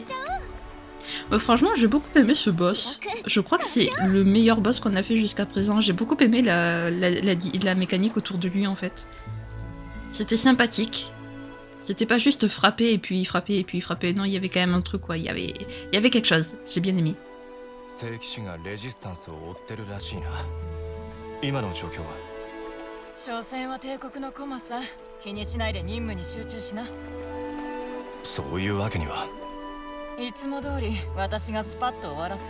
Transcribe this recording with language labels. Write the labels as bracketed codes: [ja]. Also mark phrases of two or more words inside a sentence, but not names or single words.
[fr] Franchement, j'ai beaucoup aimé ce boss. Je crois que c'est le meilleur boss qu'on a fait jusqu'à présent. J'ai beaucoup aimé la mécanique autour de lui en fait. C'était sympathique. C'était pas juste frapper et puis frapper et puis frapper. Non, il y avait quand même un truc quoi. Il y avait quelque chose. J'ai bien aimé. [ja] いつも通り私がスパッと終わらせる。